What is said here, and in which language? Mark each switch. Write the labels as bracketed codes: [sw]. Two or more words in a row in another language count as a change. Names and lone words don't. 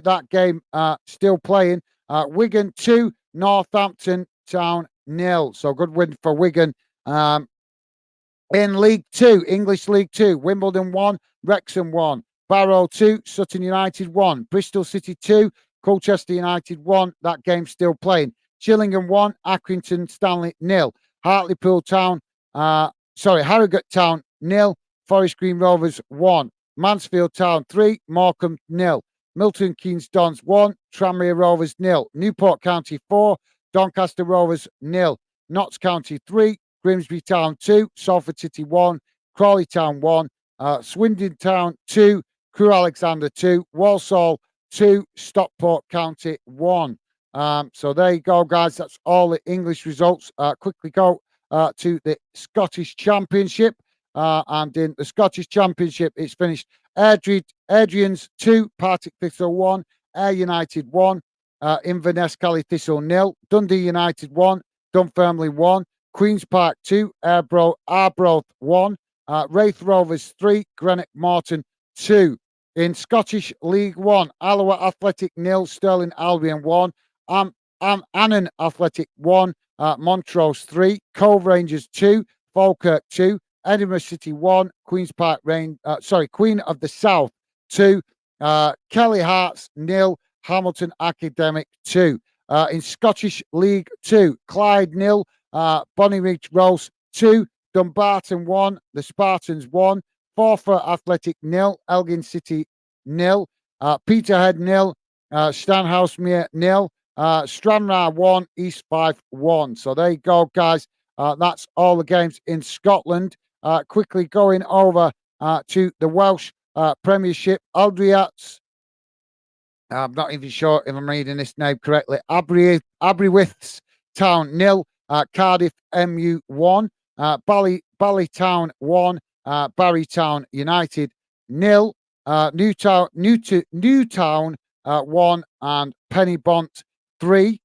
[en] That game still playing. Wigan 2, Northampton Town 0. So good win for Wigan. In League 2, English League 2, Wimbledon 1, Wrexham 1, Barrow 2, Sutton United 1, Bristol City 2, Colchester United 1. That game still playing. Gillingham 1, Accrington Stanley 0. Hartlepool Town, Harrogate Town 0. Forest Green Rovers 1. Mansfield Town 3, Morecambe 0. Milton Keynes Dons 1, Tranmere Rovers 0. Newport County 4, Doncaster Rovers 0. Notts County 3, Grimsby Town 2, Salford City 1, Crawley Town 1, Swindon Town 2, Crewe Alexandra 2, Walsall 2, Stockport County 1. So there you go, guys. That's all the English results. Quickly go to the Scottish Championship. And in the Scottish Championship, it's finished Adrian's 2, Partick Thistle 1, Ayr United 1, Inverness Cali Thistle 0, Dundee United 1, Dunfermline 1, Queen's Park 2, Arbroath 1, Wraith Rovers 3, Greenock Morton 2. In Scottish League 1, Alloa Athletic 0, Stirling Albion 1, Annan Athletic 1, Montrose 3, Cove Rangers 2, Falkirk 2, Edinburgh City 1, Queen of the South 2, Kelly Hearts 0, Hamilton Academic 2. In Scottish League 2, Clyde 0, Bonnyrigg Rose 2, Dumbarton 1, the Spartans 1, Forfar Athletic 0, Elgin City 0, Peterhead 0, Stanhousemere 0, Stranraer 1, East Fife 1. So there you go, guys. That's all the games in Scotland. Quickly going over to the Welsh Premiership. Aldriats, I'm not even sure if I'm reading this name correctly. Aberystwyth Town 0, Cardiff MU 1, Ballytown 1, Barrytown United 0, Newtown 1, and Pennybont 3.